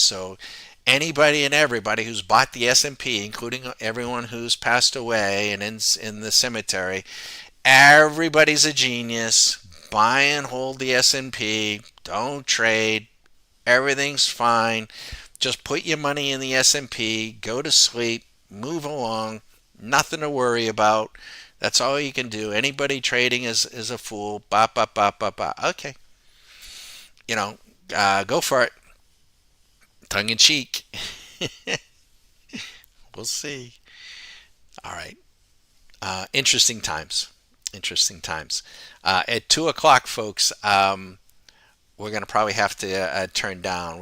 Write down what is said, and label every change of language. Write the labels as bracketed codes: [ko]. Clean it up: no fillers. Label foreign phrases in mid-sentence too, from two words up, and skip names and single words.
[en] So anybody and everybody who's bought the S&P, including everyone who's passed away and in the cemetery, everybody's a genius. Buy and hold the S&P. Don't trade. Everything's fine. Just put your money in the S&P. Go to sleep. Move along. Nothing to worry about. That's all you can do. Anybody trading is a fool. Ba ba ba ba ba. Okay, go for it. Tongue in cheek. We'll see. All right. Interesting times. Interesting times. At 2 o'clock, folks, we're going to probably have to turn down.